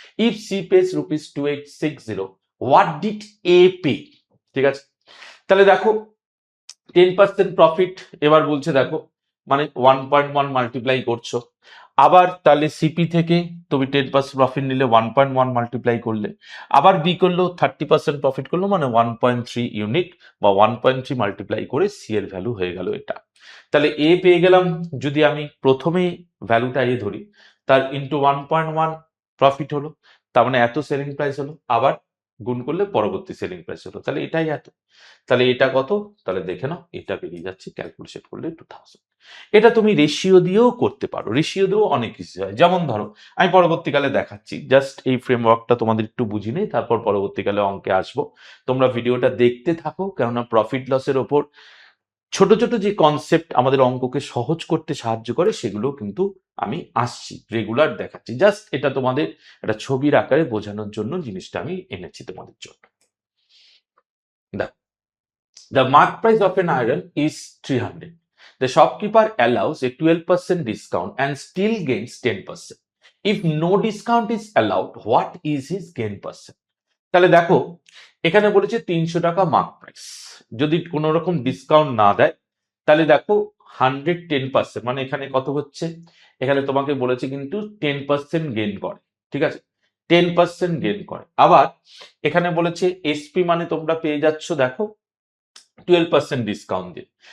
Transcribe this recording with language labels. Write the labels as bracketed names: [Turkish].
[English] If C pays rupees 2860, what did A pay? [Bangla] ঠিক আছে, তাহলে দেখো 10% প্রফিট, এবার বলছে দেখো মানে 1.1 মাল্টিপ্লাই করছো, আবার তাহলে সিপি থেকে তুমি 10% প্রফিট নিলে 1.1 মাল্টিপ্লাই করলে, আবার বি করলো 30% প্রফিট করলো, মানে 1.3 ইউনিট বা 1.3 মাল্টিপ্লাই করে সি এর ভ্যালু হয়ে গেল এটা। তাহলে এ পেয়ে গেলাম, যদি আমি প্রথমেই ভ্যালুটা এ ধরি, তার ইন্টু 1.1 প্রফিট হলো, তার মানে এত সেলিং প্রাইস হলো, আবার গুণ করলে পরবর্তী সেলিং প্রাইস হলো, তাহলে এটাই এত। তাহলে এটা কত, তাহলে দেখে নাও, এটা বেরিয়ে যাচ্ছে ক্যালকুলেশন করলে 2000। এটা তুমি রেশিও দিয়েও করতে পারো, রেশিও দিয়েও অনেক কিছু হয়। যেমন ধরো আমি পরবর্তীকালে দেখাচ্ছি, জাস্ট এই ফ্রেমওয়ার্কটা তোমাদের একটু বুঝিয়ে নেই, তারপর পরবর্তীকালে অঙ্কে আসবো। তোমরা ভিডিওটা দেখতে থাকো, কেননা প্রফিট লসের ওপর ছোট ছোট যে কনসেপ্ট আমাদের অঙ্ককে সহজ করতে সাহায্য করে, সেগুলো কিন্তু আমি আসছি রেগুলার দেখাচ্ছি। জাস্ট এটা তোমাদের একটা ছবির আকারে বোঝানোর জন্য জিনিসটা আমি এনেছি তোমাদের জন্য। দেখো, [English] the mark price of an iron is 300. The shopkeeper allows a 12% discount and still gains 10%. If no discount is allowed, what is his gain percent? [Bangla] তাহলে দেখো, এখানে বলেছে 300 টাকা মার্ক প্রাইস, যদি কোনো রকম ডিসকাউন্ট না দেয়, তাহলে দেখো 110%, মানে এখানে কত হচ্ছে, এখানে তোমাকে বলেছে কিন্তু 10% গেন করে, ঠিক আছে, 10% গেন করে। আবার এখানে বলেছে এসপি মানে তোমরা পেয়ে যাচ্ছ দেখো 12% ডিসকাউন্ট দিয়ে।